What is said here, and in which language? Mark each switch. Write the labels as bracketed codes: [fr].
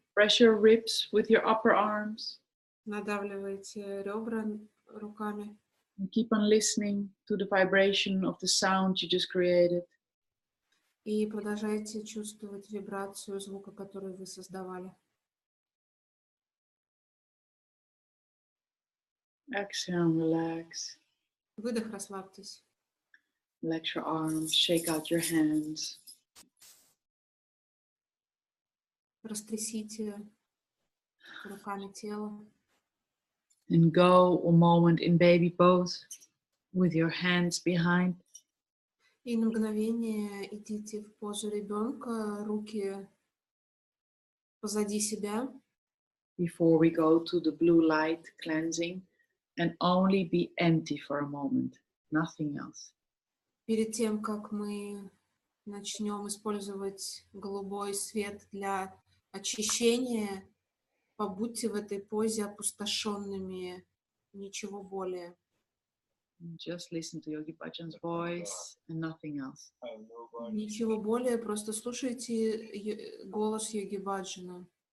[en] Press your ribs with your upper arms. [ru] надавливайте ребра руками. [en] And keep on listening to the vibration of the sound you just created. [ru] И продолжайте чувствовать вибрацию звука, который вы создавали. [en] Exhale and relax. [ru] Выдох, расслабьтесь. [en] Relax your arms, shake out your hands. [ru] Растрясите руками тело. [en] And go a moment in baby pose with your hands behind. [ru] И на мгновение идите в позу ребенка, руки позади себя. [en] Before we go to the blue light cleansing, and only be empty for a moment, nothing else. [ru] Перед тем, как мы начнем использовать голубой свет для очищения, побудьте в этой позе опустошенными, ничего более. [en] Just listen to Yogi Bhajan's voice and nothing else. [ru] Ничего более, просто слушайте голос Йоги Баджана.